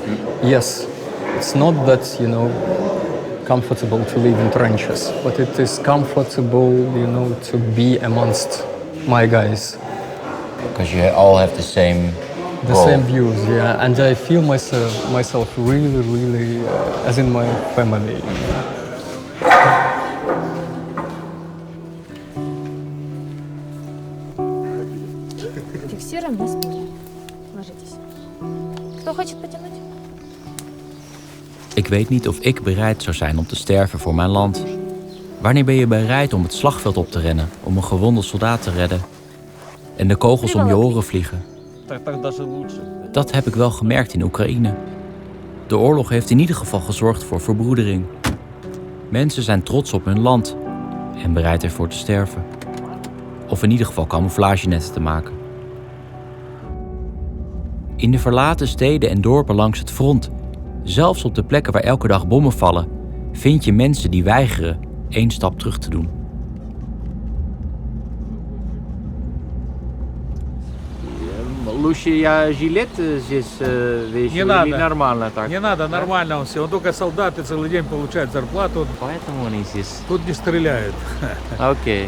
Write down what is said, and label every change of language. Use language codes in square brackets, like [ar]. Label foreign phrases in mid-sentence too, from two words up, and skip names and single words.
[en] Yes, it's not that comfortable to live in trenches, but it is comfortable, to be amongst my guys. Because you all have the same. The same views, and I feel myself really, as in my family. [ru] Фиксируем на спине. Ложитесь. Кто хочет потянуть? [nl] Ik weet niet of ik bereid zou zijn om te sterven voor mijn land. Wanneer ben je bereid om het slagveld op te rennen, om een gewonde soldaat te redden en de kogels om je oren vliegen? Dat heb ik wel gemerkt in Oekraïne. De oorlog heeft in ieder geval gezorgd voor verbroedering. Mensen zijn trots op hun land en bereid ervoor te sterven. Of in ieder geval camouflagenetten te maken. In de verlaten steden en dorpen langs het front, zelfs op de plekken waar elke dag bommen vallen, vind je mensen die weigeren 1 stap terug te doen. [ru] Лучше жилет здесь вещи или нормально так? Не надо, нормально он все. Он только солдаты целый день получают зарплату. Поэтому они здесь. Тут не стреляют. Окей.